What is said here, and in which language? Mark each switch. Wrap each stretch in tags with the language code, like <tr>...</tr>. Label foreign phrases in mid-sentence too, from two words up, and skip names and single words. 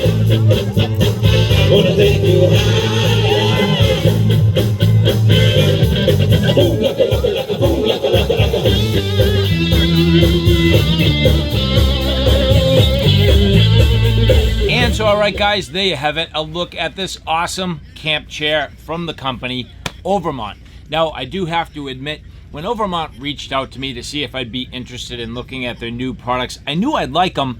<en>Gonna take you higher. Boom, laka, laka, laka, boom, laka, laka, laka. And so, all right, guys, there you have it. A look at this awesome camp chair from the company Overmont. Now, I do have to admit, when Overmont reached out to me to see if I'd be interested in looking at their new products, I knew I'd like them.</en>